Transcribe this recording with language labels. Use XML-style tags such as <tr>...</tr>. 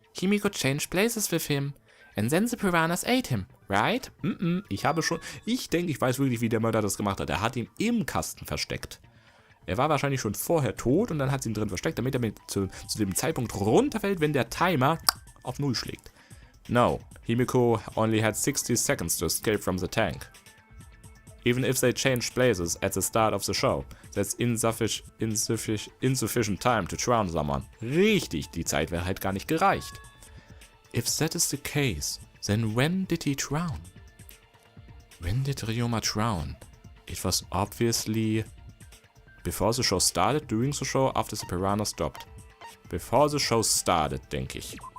<en>Himiko changed places with him. And then the piranhas ate him, right?</en> <de>Ich denke, ich weiß wirklich, wie der Mörder das gemacht hat. Er hat ihn im Kasten versteckt. Er war wahrscheinlich schon vorher tot und dann hat sie ihn drin versteckt, damit er zu dem Zeitpunkt runterfällt, wenn der Timer auf 0 schlägt.</de> <en>No, Himiko only had 60 seconds to escape from the tank. Even if they changed places at the start of the show, that's insufficient time to drown someone.</en> <de>Richtig, die Zeit wäre halt gar nicht gereicht.</de> <en>If that is the case, then when did he drown? When did Ryuma drown? It was obviously before the show started, during the show, after the piranha stopped. Before the show started,</en> <de>denke ich.</de>